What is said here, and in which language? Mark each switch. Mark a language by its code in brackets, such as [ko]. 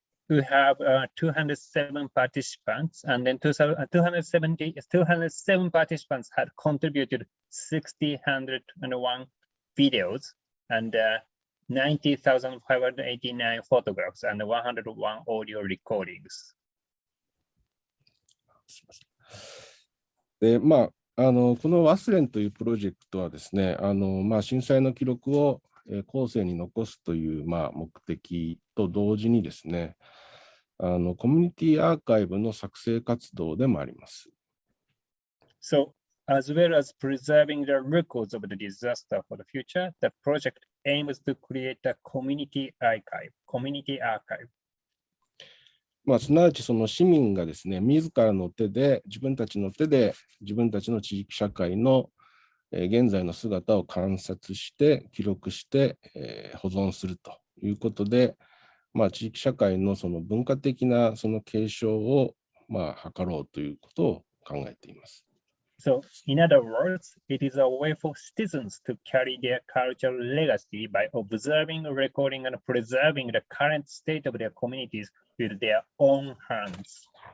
[en] We have 207 participants, and then 207 participants had contributed 1,601 videos and 90,589 photographs and 101 audio recordings. [ja] で、この忘れんというプロジェクトはですね、震災の記録を後世に残すという、目的と同時にですね、コミュニティアーカイブの作成活動でもあります。 [en] So, as well as preserving the records of the disaster for the future, the project aims to create a community archive. [ja] すなわちその市民がですね、自らの手で、自分たちの手で、自分たちの地域社会の現在の姿を観察して、記録して、保存するということで、地域社会のその文化的なその継承を図ろうということを考えています。 [en] So, in other words, it is a way for citizens to carry their cultural legacy by observing, recording, and preserving the current state of their communities with their own hands.